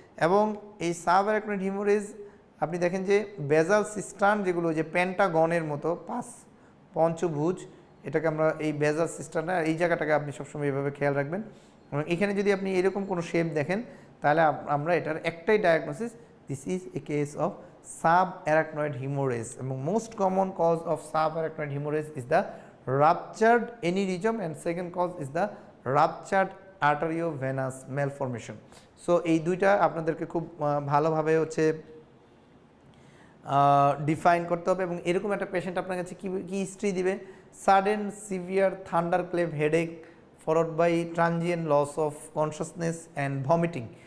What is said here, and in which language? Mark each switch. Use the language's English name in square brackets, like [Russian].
[Bangla] এবং এই subarachnoid haemorrhage আপনি দেখেন যে বেজাল সিস্টার্ন, যেগুলো যে পেন্টাগনের মতো পঞ্চভুজ, এটাকে আমরা এই বেজাল সিস্টার্ন, এই জায়গাটাকে আপনি সবসময় এইভাবে খেয়াল রাখবেন। এবং এখানে যদি আপনি এরকম কোনো শেপ দেখেন, তাহলে আমরা এটার একটাই diagnosis, [English] This is a case of subarachnoid haemorrhage. এবং most common cause of subarachnoid haemorrhage is the ruptured aneurysm, and second cause is the ruptured arteriovenous malformation. [Bangla] So এই দুইটা আপনাদেরকে খুব ভালোভাবে হচ্ছে ডিফাইন করতে হবে। এবং এরকম একটা পেশেন্ট আপনার কাছে কি হিস্ট্রি দিবে, [English] Sudden severe thunderclap headache followed by transient loss of consciousness and vomiting.